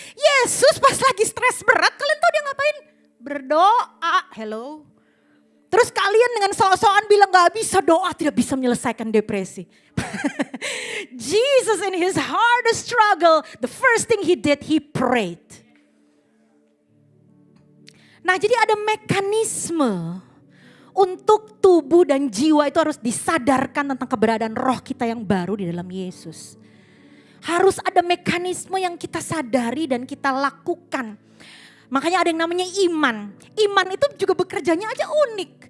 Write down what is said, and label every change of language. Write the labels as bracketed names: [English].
[Indonesian] Yesus pas lagi stres berat, kalian tahu dia ngapain? Berdoa, hello. Terus kalian dengan sok-sokan bilang gak bisa doa, tidak bisa menyelesaikan depresi. [English] Jesus in his hardest struggle, the first thing he did, he prayed. [Indonesian] Nah jadi ada mekanisme Untuk tubuh dan jiwa itu harus disadarkan tentang keberadaan roh kita yang baru di dalam Yesus. Harus ada mekanisme yang kita sadari dan kita lakukan. Makanya ada yang namanya iman. Iman itu juga bekerjanya aja unik.